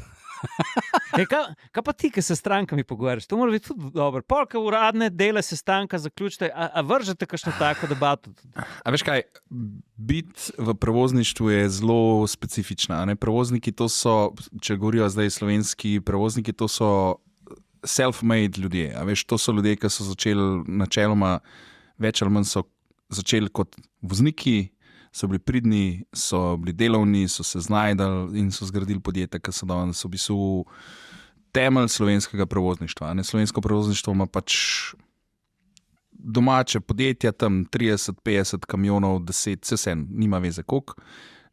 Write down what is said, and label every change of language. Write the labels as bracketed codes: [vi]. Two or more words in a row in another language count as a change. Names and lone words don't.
[sl] Kaj pa ti, ki se strankami pogovarjaš? To mora biti tudi dobro. Polka uradne dele sestanka zaključite, a vržete kakšno tako debato? A veš kaj, biti v prevozništvu je zelo specifična. Ne? Prevozniki to so, če govorijo zdaj slovenski prevozniki, to so self-made ljudje. A veš, to so ljudje, ki so začeli načeloma, več ali manj so začeli kot vozniki, so bili pridni, so bili delovni, so se znajdali in so zgradili podjetje, ki so danes v bistvu temelj slovenskega prevozništva. Ne? Slovensko prevozništvo ima pač domače podjetja, tam 30-50 kamionov, 10, vse nima veze koliko.